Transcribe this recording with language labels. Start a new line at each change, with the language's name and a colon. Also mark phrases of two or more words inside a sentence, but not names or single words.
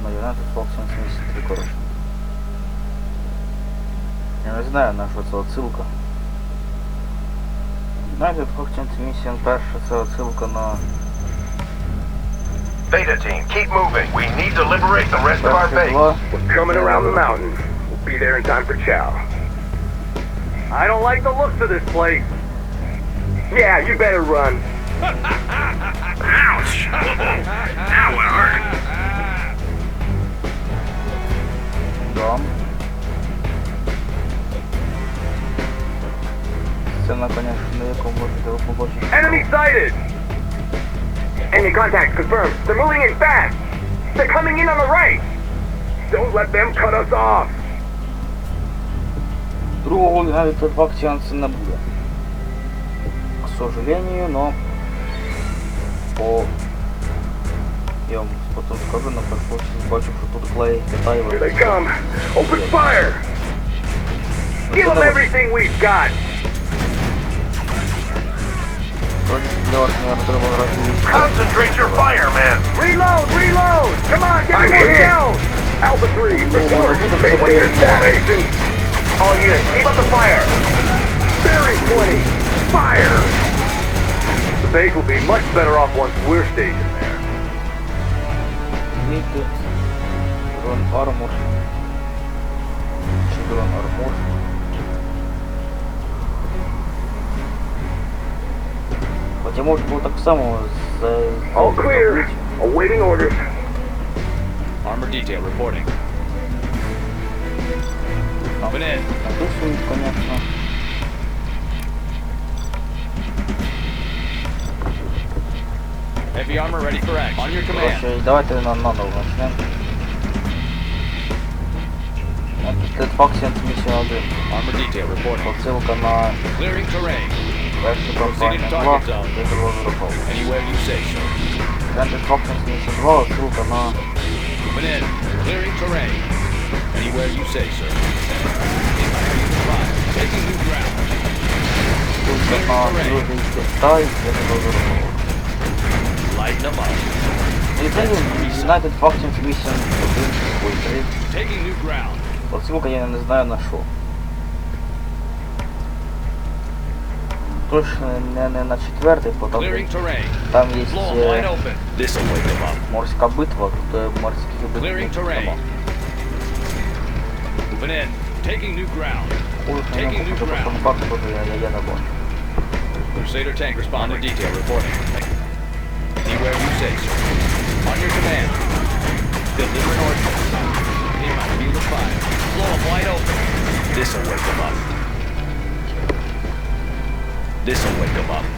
Ukrainian: United Factions 83, коротше. Я не знаю, на що це отсилка. United Factions Mission перша, це отсилка на...
English: Beta team, keep moving. We need to liberate the rest of our base. We're coming around the mountain. We'll be there in time for chow. I don't like the looks of this place. Yeah, you better run. Ouch! That would hurt.
Russian: Да. Сцена, конечно,
Ukrainian: яку можете ви побачити.
English: Enemy sighted! Enemy contact confirmed. They're moving in fast. They're coming in on the right. Don't let them cut us off.
Ukrainian: Другого United Factions не буде.
Russian: К сожалению, но по...
Ukrainian: Я вам потім скажу, на першу бачу, що тут клей Китай.
English: Here they come. Open fire. Give them everything we've got. Concentrate your fire, man. Reload, reload. Come on, get more down. Alpha 3, report. Maintain formation. All units, keep up the fire. Bearing 20. Fire. The base will be much better off once we're stationed there. Need to run armor. Should run armor.
Ukrainian: Хоча може було так само з...
English: All clear. Awaiting orders. Armor detail reporting. Coming in.
Ukrainian: Написують, конечно.
English: Heavy armor ready for action. On your command.
Russian: Короче, давайте наново начнем.
Ukrainian: United Factions Mission 1. Armor detail reporting. Отсилка на
English: Clearing terrain.
Ukrainian: першу кампанію 2, де розробник.
English: Anywhere you say so.
Ukrainian: United Factions Mission 2, отсилка на...
English: Coming in. Clearing terrain. Anywhere you say so. Taking new ground.
Ukrainian: Отсилка на другий Китай, де розробник.
English: Lighten them up.
Ukrainian: І це United Factions Mission 1, 3.
English: Taking new ground.
Ukrainian: Отсилка я не знаю на що. Точно не на четвертий, потому
English: Clearing terrain.
Ukrainian: там є
English: Blow 'em wide open. This'll wake them up.
Ukrainian: морська битва, тут морських битв
English: Clearing terrain.
Ukrainian: нема.
English: Moving in. Taking new ground. Taking Taking new ground.
Ukrainian: я не бачу.
English: Crusader tank responding. Detail reporting. Anywhere you say so. On your command. Deliver an order. Aim out field of fire. Blow them wide open. This'll wake them up. This'll wake them up.